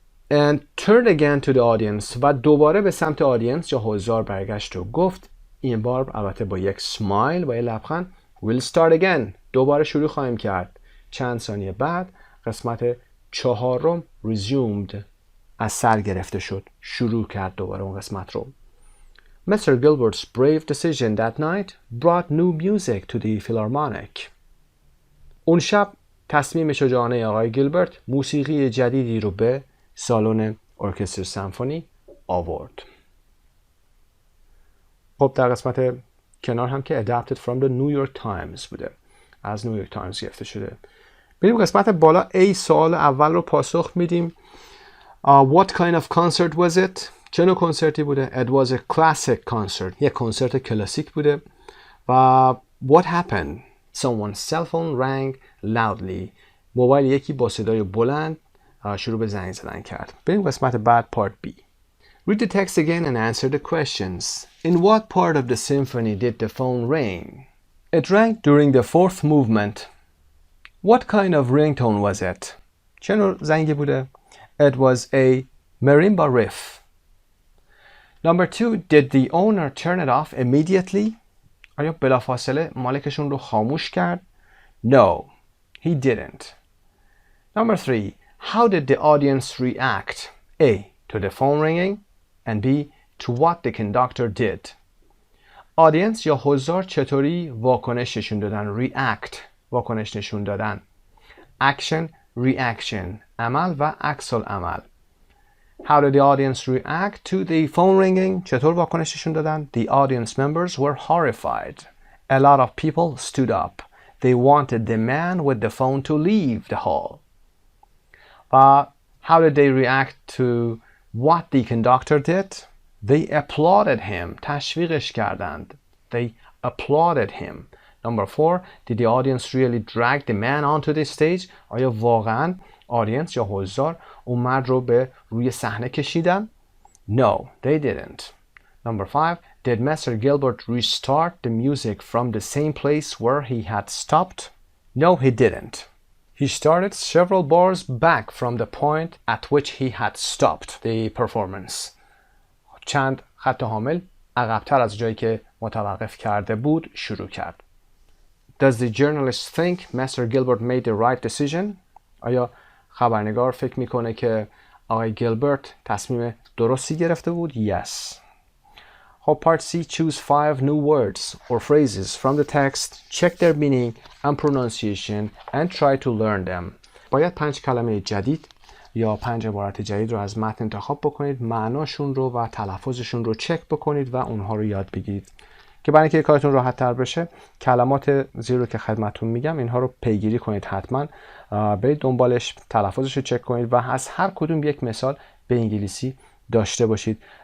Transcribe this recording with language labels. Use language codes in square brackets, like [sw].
[en] And turned again to the audience [fa] و دوباره به سمت آدینس یا حضار برگشت و گفت این بار البته با یک سمایل، با یک لبخند. [en] We'll start again. [fa] دوباره شروع خواهیم کرد. چند ثانیه بعد قسمت چهارم resumed. از سر گرفته شد. شروع کرد دوباره اون قسمت رو. [en] Mr. Gilbert's brave decision that night brought new music to the Philharmonic. [fa] اون شب تصمیم شجاعانه آقای گیلبرت موسیقی جدیدی رو به سالن ارکستر سمفونی آورد. خب در قسمت کنار هم که [en] adapted from the New York Times [fa] بوده. از نیویورک تایمز گرفته شده. بریم قسمت بالا. A سوال اول رو پاسخ میدیم. [en] What kind of concert was it? [fa] چه نوع کنسرتی بوده؟ [en] It was a classic concert. [fa] یک کنسرت کلاسیک بوده. و [en] what happened? Someone's cell phone rang loudly. [fa] موبایل یکی با صدای بلند شروع به زنگ زدن کرد. بریم قسمت بعد part B. [en] Read the text again and answer the questions. In what part of the symphony did the phone ring? It rang during the fourth movement. What kind of ringtone was it? [fa] چه نوع زنگی بوده؟ [en] It was a marimba riff. Number 2, did the owner turn it off immediately? [fa] آیا بلافاصله مالکشون رو خاموش کرد؟ [en] No, he didn't. Number 3, how did the audience react? A, to the phone ringing, and B, to what the conductor did. [fa] audience یا حضار چطوری واکنش نشون دادن؟ react، واکنش نشون دادن. action، reaction، عمل و عکس العمل. [en] How did the audience react to the phone ringing? [fa] چطور واکنش نشون دادن؟ [en] The audience members were horrified. A lot of people stood up. They wanted the man with the phone to leave the hall. How did they react to what the conductor did? They applauded him. [fa] تشویقش کردند. [en] They applauded him. Number 4, did the audience really drag the man onto the stage? [fa] آیا واقعاً audience یا حضار اون مرد رو به روی صحنه کشیدن؟ [en] No, they didn't. Number 5, did Mr. Gilbert restart the music from the same place where he had stopped? No, he didn't. He started several bars back from the point at which he had stopped the performance. [fa] چند خط حامل عقب‌تر از جایی که متوقف کرده بود شروع کرد. [en] Does the journalist think Mr. Gilbert made the right decision? [fa] آیا خبرنگار فکر میکنه که آقای گیلبرت تصمیم درستی گرفته بود؟ Yes. [en] خب part C, choose 5 new words or phrases from the text, check their meaning and pronunciation and try to learn them. [fa] باید 5 کلمه جدید یا 5 عبارت جدید رو از متن انتخاب بکنید، معناشون رو و تلفظشون رو چک بکنید و اونها رو یاد بگیرید. که برای اینکه کارتون راحت تر بشه کلمات زیر رو که خدمتتون میگم اینها رو پیگیری کنید، حتما برید دنبالش، تلفظش رو چک کنید و از هر کدوم یک مثال به انگلیسی داشته باشید.